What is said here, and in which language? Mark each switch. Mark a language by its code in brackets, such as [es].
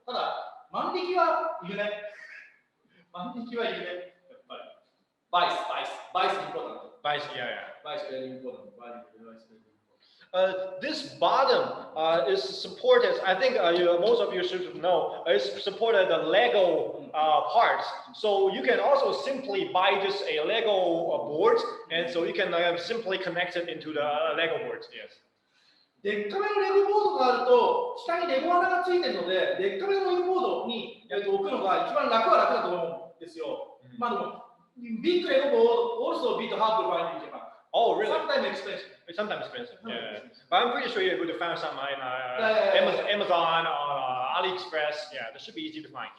[ja] ただ、万力はいるね。万力はいるね。やっぱり。 [en] バイスインポータント。バイス、yeah. バイスベリーインポータント。 This bottom is supported. I think most of you should know. It's supported the Lego parts, so you can also simply buy just a Lego board, and so you can simply connect it into the Lego board. Yes. [ja] でっかめのレゴボードがあると下にレゴ穴がついてるので、でっかめのレゴボードに置くのが一番楽だと思うんですよ。まあでも、 [en] ビッグレゴボード also bit hard to find in Japan. Oh, really? Sometimes expensive. Sometimes expensive. Yeah. But I'm pretty sure you're able to find some in Amazon or AliExpress. Yeah, that should be easy to find.